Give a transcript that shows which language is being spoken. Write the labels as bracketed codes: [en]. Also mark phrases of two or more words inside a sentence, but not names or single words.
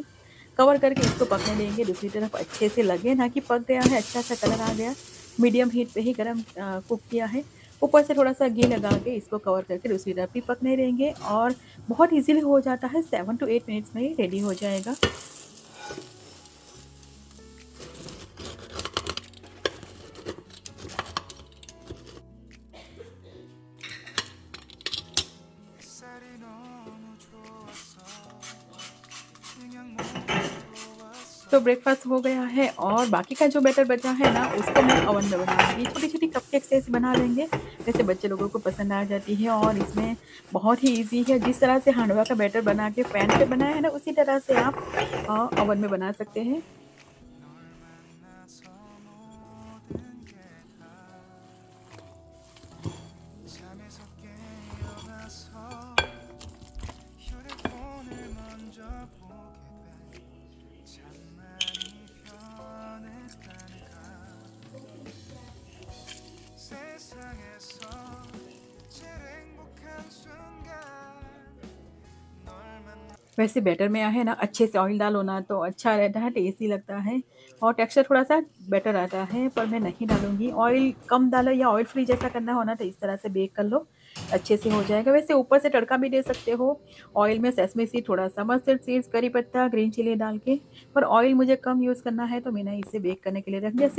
[hi] कवर करके इसको पकने देंगे, दूसरी तरफ अच्छे से लगे ना कि पक गया है, अच्छा सा कलर आ गया। [en] medium heat [hi] पे ही गरम कुक किया है। ऊपर से थोड़ा-सा घी लगा के इसको कवर करके दूसरी तरफ भी पकने देंगे और बहुत ईज़िली हो जाता है, [en] 7 to 8 minutes [hi] में ही रेडी हो जाएगा। [ko] 햇살이 너무 좋았어. 그냥 너무 좋았어. [hi] तो ब्रेकफ़ास्ट हो गया है और बाकी का जो बैटर बचा है ना उसको मैं ओवन में बनाऊँगी। छोटी-छोटी कपकेक्स ऐसे बना लेंगे, वैसे बच्चे लोगों को पसंद आ जाती है। और इसमें बहुत ही ईज़ी है, जिस तरह से हांडवा का बैटर बना के पैन पे बनाया है ना उसी तरह से आप ओवन में बना सकते हैं। [ko] 널 만나서 모든 게 다 잠에서 깨어나서 휴대폰을 먼저 보게 돼. 참 많이 변했다니까 세상에서 제일 [hi] वैसे बैटर में है ना अच्छे से ऑयल डालो ना तो अच्छा रहता है, टेस्टी लगता है और टेक्सचर थोड़ा-सा बेटर आता है, पर मैं नहीं डालूँगी। ऑयल कम डालो या [en] oil free [hi] जैसा करना हो ना तो इस तरह से बेक कर लो, अच्छे से हो जाएगा। वैसे ऊपर से तड़का भी दे सकते हो, ऑयल में [en] sesame seed, [hi] थोड़ा-सा [en] mustard seeds, [hi] करी पत्ता, [en] green chili [hi] डाल के, पर ऑयल मुझे कम यूज़ करना है तो मैंने इसे बेक करने के लिए रख दिया।